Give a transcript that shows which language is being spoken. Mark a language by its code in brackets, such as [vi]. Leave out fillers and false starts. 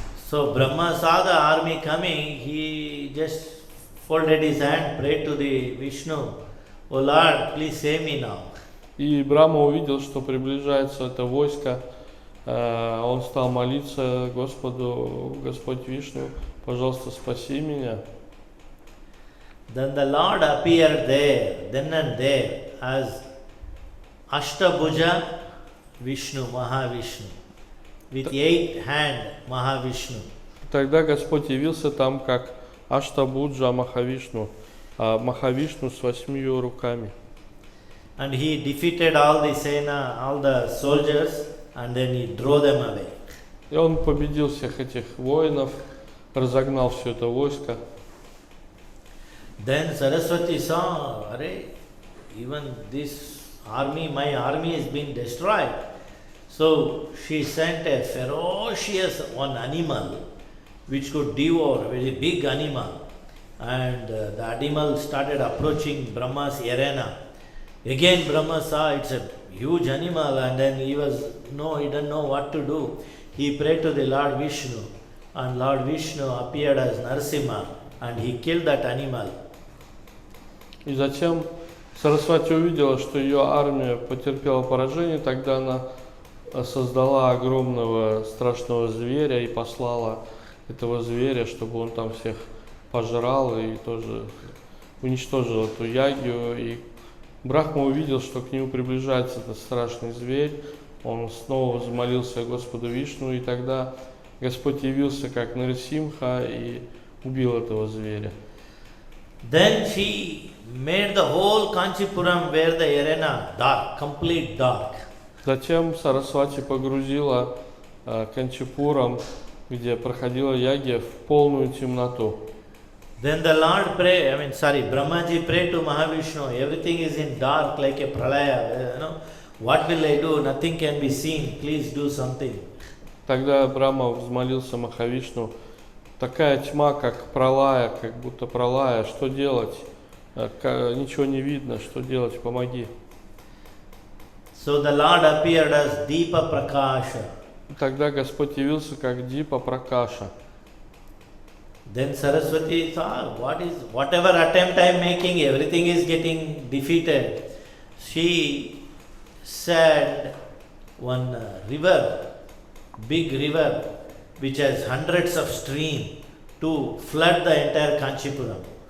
[en] So Brahma saw the army coming, he just folded his hand, prayed to the Vishnu, "Oh Lord, please save me now." [ru] И Брахма увидел, что приближается это войско, он стал молиться Господу, Господь Вишну, пожалуйста, спаси меня. [en] Then the Lord appeared there, then and there, as Ashtabhuja Vishnu, Mahavishnu, with 8-hand Mahavishnu. [ru] Тогда Господь явился там как Аштабуджа Махавишну, Махавишну с 8 руками. [en] And he defeated all the Sena, all the soldiers, and then he drove them away. [ru] И он победил всех этих воинов, разогнал все это войско. [en] Then Saraswati saw, even this army, my army has been destroyed. So she sent a ferocious one animal which could devour, a very big animal. And the animal started approaching Brahma's arena. Again Brahma saw it's a huge animal, and then he didn't know what to do. He prayed to the Lord Vishnu, and Lord Vishnu appeared as Narasimha, and he killed that animal. [ru] И затем Сарасвати увидела, что ее армия потерпела поражение, тогда она создала огромного страшного зверя и послала этого зверя, чтобы он там всех пожрал и тоже уничтожил эту ягью. И Брахма увидел, что к нему приближается этот страшный зверь. Он снова взмолился Господу Вишну, и тогда Господь явился как Нарисимха и убил этого зверя. [en] Then she made the whole Kanchipuram where the arena dark, complete dark. [ru] Затем Сарасвати погрузила Канчипурам, где проходила ягья, в полную темноту. [en] Then the Lord Brahmaji prayed to Mahavishnu, everything is in dark like a pralaya, what will I do? Nothing can be seen, please do something. [ru] Тогда Брахма взмолился Махавишну, такая тьма, как пралая, как будто пралая, что делать? Ничего не видно, что делать, помоги. [en] So the Lord appeared as Deepa Prakasha. [ru] Тогда Господь явился как Дипа Пракаша. [en] Then Saraswati thought, whatever attempt I am making, everything is getting defeated. She said one river, big river, which has hundreds of streams, to flood the entire Kanchipuram.